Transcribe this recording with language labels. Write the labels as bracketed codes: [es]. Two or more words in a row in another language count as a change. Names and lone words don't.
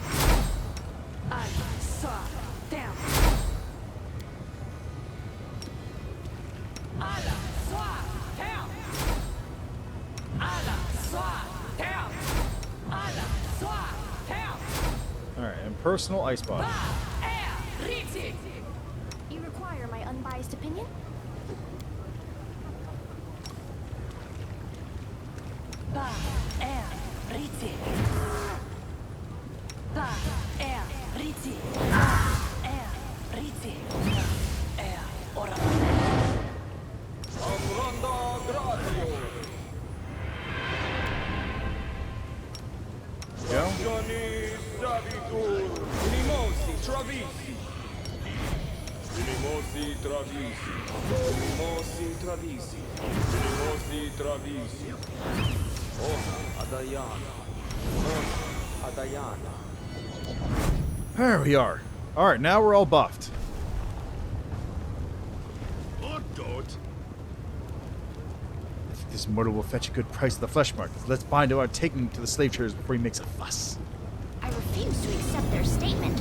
[en] Ala. Swa. Down. Ala. Swa. Down. Ala. Swa. Down. Ala. Swa. Down. Alright, and personal ice body. You require my unbiased opinion? Ba er riti. Ba er riti. Er riti. Er ora. Amranda Gratio. Go. Johnny Savitur. Limosi Travisi. Limosi Travisi. Limosi Travisi. Limosi Travisi. Oh, Adayana. Oh, Adayana. There we are. Alright, now we're all buffed. What, Dot? I think this mortal will fetch a good price at the Fleshmarkets. Let's bind him out taking him to the slave traders before he makes a fuss. I refuse to accept their statement.